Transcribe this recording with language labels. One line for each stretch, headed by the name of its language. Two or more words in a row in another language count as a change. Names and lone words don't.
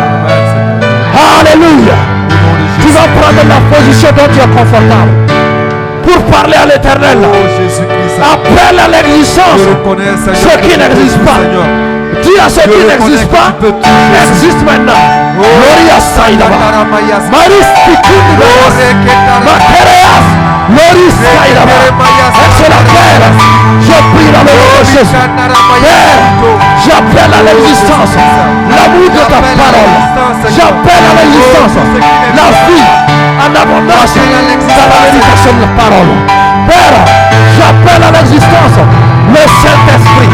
French: Alléluia. Tu vas prendre la position dont tu es confortable pour parler à l'Éternel. Appelle à l'existence ce qui n'existe pas. Dis à ce qui n'existe pas, existe maintenant. Gloria Saidaba. Maris Pikundibas. Makereas. Loris Saidaba. Excellent Père, je prie dans le nom de Jésus. Père, j'appelle à l'existence l'amour de ta parole. J'appelle à l'existence la vie en abondance dans la méditation de la parole. Père, j'appelle à l'existence le Saint-Esprit.